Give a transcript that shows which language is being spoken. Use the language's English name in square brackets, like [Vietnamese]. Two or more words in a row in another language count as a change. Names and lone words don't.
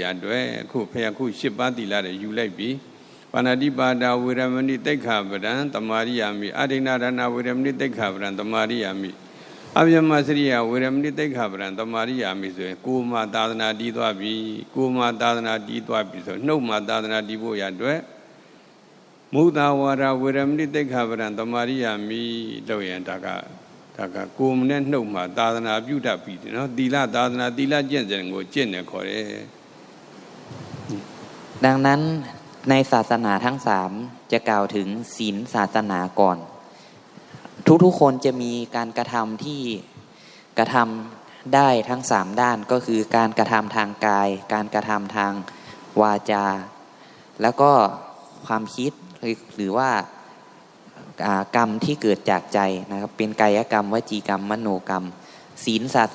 [Burmese] အတွက်အခုဖခင်ခု8 ပါးသီလတွေယူလိုက်ပြီ [Pali] ပါဏာတိပါဒဝေရမဏိသိက္ခာပဒံတမာရိယာမိ [Burmese] အဒိဏဒါနဝေရမဏိသိက္ခာပဒံတမာရိယာမိအဗျမစရိယဝေရမဏိသိက္ခာပဒံတမာရိယာမိဆိုရင်ကိုယ်မှသာသနာတည်သွားပြီကိုယ်မှသာသနာတည်သွားပြီဆိုနှုတ်မှသာသနာတည်ဖို့ရအတွက် [Pali] မုဒ္ဒဝါဒဝေရမဏိသိက္ခာပဒံတမာရိယာမိ [Burmese] လို့ရင်ဒါကကိုယ်နဲ့နှုတ်မှသာသနာပြုတတ်ပြီနော်သီလသာသနာသီလကျင့်စဉ်ကိုကျင့်တယ်ခေါ်တယ် [Thai] ดังนั้นในศาสนาทั้ง3จะกล่าวถึงศีลศาสนาก่อนทุกคนจะมีการกระทำที่กระทำได้ทั้ง3ด้านก็คือการกระทำทางกายการกระทำทางวาจาแล้วก็ความคิดหรือว่ากรรมที่เกิดจากใจนะครับเป็นกายกรรมวจีกรรมมโนกรรมศีลศาส